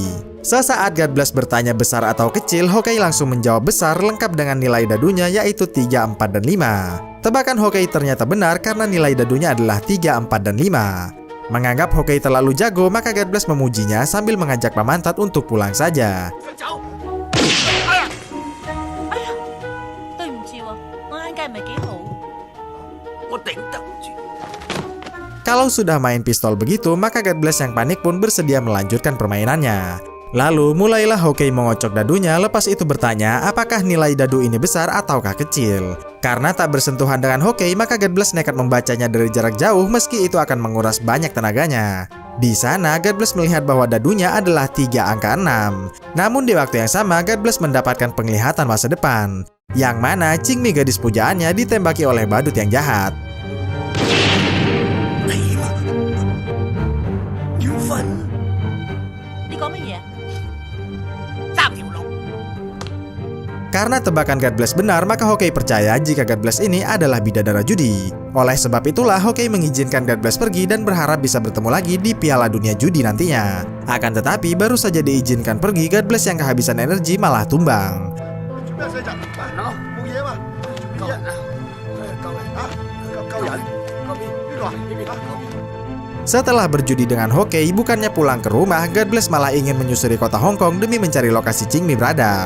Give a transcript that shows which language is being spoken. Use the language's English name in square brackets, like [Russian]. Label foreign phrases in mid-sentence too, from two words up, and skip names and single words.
[Indonesian] Sesaat God Bless bertanya besar atau kecil, Hokey langsung menjawab besar lengkap dengan nilai dadunya yaitu 3, 4, dan 5. Tebakan Hokey ternyata benar karena nilai dadunya adalah 3, 4, dan 5. Menganggap Hokey terlalu jago, maka God Bless memujinya sambil mengajak Pamantat untuk pulang saja. [Cantonese] 對唔住喎，我眼界唔係幾好。我頂得唔住。 [Indonesian] Kalau sudah main pistol begitu, maka God Bless yang panik pun bersedia melanjutkan permainannya. Lalu mulailah Hokey mengocok dadunya, lepas itu bertanya apakah nilai dadu ini besar ataukah kecil. Karena tak bersentuhan dengan Hokey, maka God Bless nekat membacanya dari jarak jauh meski itu akan menguras banyak tenaganya. Di sana, God Bless melihat bahwa dadunya adalah 3 angka 6. Namun di waktu yang sama, God Bless mendapatkan penglihatan masa depan, yang mana Qingmi gadis pujaannya ditembaki oleh badut yang jahat. [Cantonese] 要瞓你講乜嘢啊？ 3條路。 [Indonesian] Karena tebakan God Bless benar, maka Hokey percaya jika God Bless ini adalah bidadara judi. Oleh sebab itulah Hokey mengizinkan God Bless pergi dan berharap bisa bertemu lagi di Piala Dunia Judi nantinya. Akan tetapi baru saja diizinkan pergi, God Bless yang kehabisan energi malah tumbang. Setelah berjudi dengan Hokey, bukannya pulang ke rumah, God Bless malah ingin menyusuri kota Hong Kong demi mencari lokasi Qingmi berada.